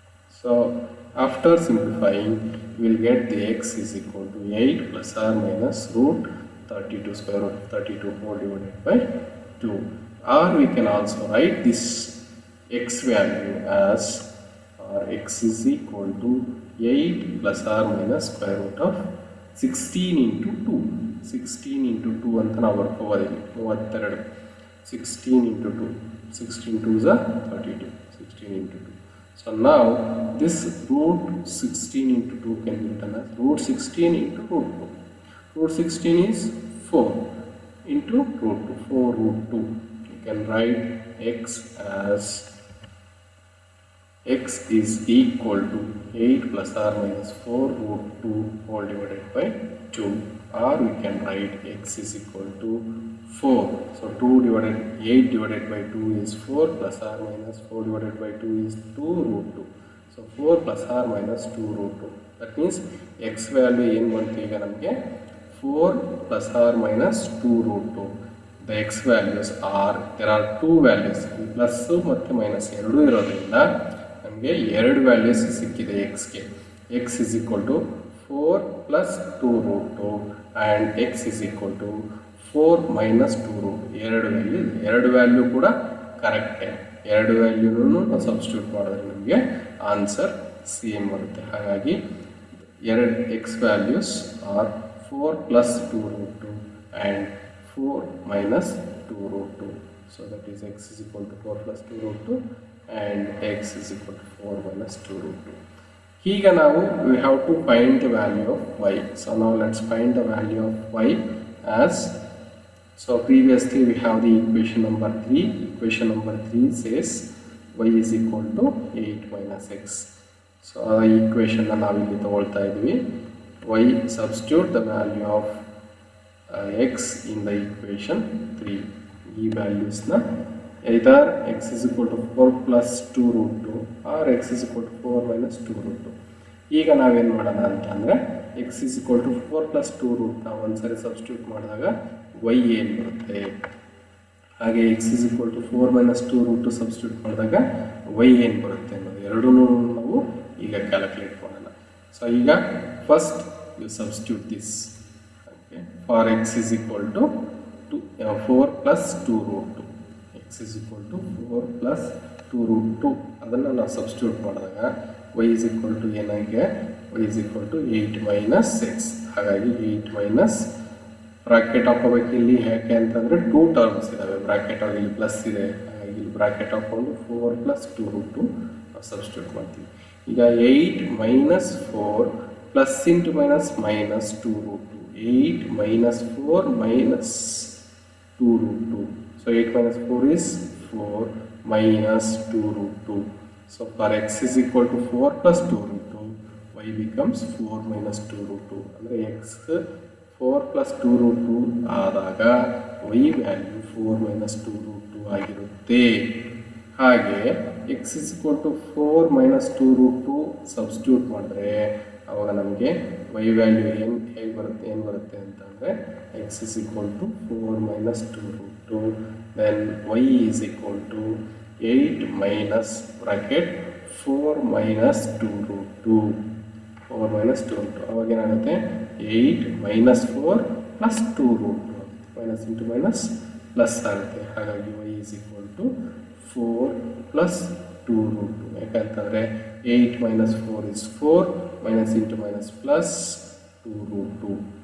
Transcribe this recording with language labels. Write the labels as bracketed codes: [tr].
[en] So after simplifying, we will get the x is equal to 8 plus or minus root 32 square root of 32 whole divided by 2. Or we can also write this x value as x is equal to 8 plus or minus square root of 16 into 2. [kn] 16 into 2 ಅಂತ ನಾವು ಬರ್ಕೋಬೋದಿಲ್ಲ 32. [en] 16 into 2. 16 2s are 32. 16 into 2. So now this root 16 into 2 can be written as root 16 into root 2. Root 16 is 4 into root 2. 4 root 2. You can write x as x is equal to 8 plus or minus 4 root 2 whole divided by 2. Or we can write x is equal to 4. So 8 divided by 2 is 4 plus or minus 4 divided by 2 is 2 root 2. So 4 plus or minus 2 root 2. That means x value [kn] ಏನು ಬಂತು ಈಗ ನಮಗೆ [en] 4 plus or minus 2 root 2. The x values are, there are two values, [kn] plus ಮತ್ತು minus ಎರಡೂ ಇರೋದ್ರಿಂದ ನಮಗೆ ಎರಡು values ಸಿಕ್ಕಿದೆ xಗೆ. [en] x is equal to 4 plus 2 root 2 and x is equal to 4 minus 2 root 2. [kn] ಎರಡು ವ್ಯಾಲ್ಯೂ ಕೂಡ ಕರೆಕ್ಟೇ. ಎರಡು ವ್ಯಾಲ್ಯೂನೂ ನಾವು ಸಬ್ಸ್ಟಿಟ್ಯೂಟ್ ಮಾಡಿದ್ರೆ ನಮಗೆ ಆನ್ಸರ್ ಸೇಮ್ ಬರುತ್ತೆ. [en] ಹಾಗಾಗಿ ಎರಡು x values are 4 plus 2 root 2 and 4 minus 2 root 2. So that is x is equal to 4 plus 2 root 2 and x is equal to 4 minus 2 root 2. Here now we have to find the value of y. So now let's find the value of y as, so previously we have the equation number 3. Equation number 3 says y is equal to 8 minus x. So our equation [kn] na navu illi tagolta idvi. [en] Y substitute the value of x in the equation 3. E values na either x is equal to 4 plus 2 root 2 or x is equal to 4 minus 2 root 2. [kn] ಈಗ ನಾವೇನು ಮಾಡೋಣ ಅಂತಂದರೆ [en] x is equal to 4 plus 2 root [kn] ನಾವು ಒಂದ್ಸರಿ substitute ಮಾಡಿದಾಗ y ಏನು ಬರುತ್ತೆ, ಹಾಗೆ [en] x is equal to 4 minus 2 root 2 [kn] substitute ಮಾಡಿದಾಗ y ಏನು ಬರುತ್ತೆ ಅನ್ನೋದು ಎರಡೂ ನಾವು ಈಗ ಕ್ಯಾಲ್ಕುಲೇಟ್ ಮಾಡೋಣ. [en] So ಈಗ first you substitute this. Okay, for x is equal to 4 plus 2 root 2. x is equal to 4 plus 2 root 2 [kn] ಅದನ್ನು ನಾವು ಸಬ್ಸ್ಟಿಟ್ಯೂಟ್ ಮಾಡಿದಾಗ [en] y is equal to ಏನಾಗಿದೆ, y is equal to 8 minus 6. [kn] ಹಾಗಾಗಿ 8 minus ಬ್ರಾಕೆಟ್ ಹಾಕೋಬೇಕು ಇಲ್ಲಿ. ಯಾಕೆ ಅಂತಂದರೆ 2 ಟರ್ಮ್ಸ್ ಇದ್ದಾವೆ, ಬ್ರಾಕೆಟ್ ಆಗಿ ಇಲ್ಲಿ ಪ್ಲಸ್ ಇದೆ, ಹಾಗಾಗಿ ಇಲ್ಲಿ ಬ್ರಾಕೆಟ್ ಹಾಕೊಂಡು 4 plus 2 root 2 ನಾವು ಸಬ್ಸ್ಟಿಟ್ಯೂಟ್ ಮಾಡ್ತೀವಿ. [en] ಈಗ 8 minus 4 plus into minus minus 2 root 2. 8 minus 4 minus 2 root 2. So 8 minus 4 is 4 minus 2 root 2. So for x is equal to 4 plus 2 root 2, y becomes 4 minus 2 root 2. ಅಂದರೆ x 4 plus 2 root 2 ಆದಾಗ y value 4 minus 2 root 2 ಆಗಿರುತ್ತೆ. ಹಾಗೆ x is equal to 4 minus 2 root 2 [kn] substitute ಮಾಡಿದ್ರೆ ಆವಾಗ ನಮಗೆ y value ಏನು ಬರುತ್ತೆ ಅಂತಂದರೆ [en] x is equal to 4 minus 2 root 2. Then y is equal to 8 minus bracket 4 minus 2 root 2 4 minus 2 root 2 [kn] ಅವಾಗ ಏನಾಗುತ್ತೆ [en] 8 minus 4 plus 2 root 2 minus into minus plus ಆಗುತ್ತೆ. ಹಾಗಾಗಿ y is equal to 4 plus 2 root 2 ಯಾಕಂತಂದರೆ 8 minus 4 is 4 minus into minus plus 2 root 2.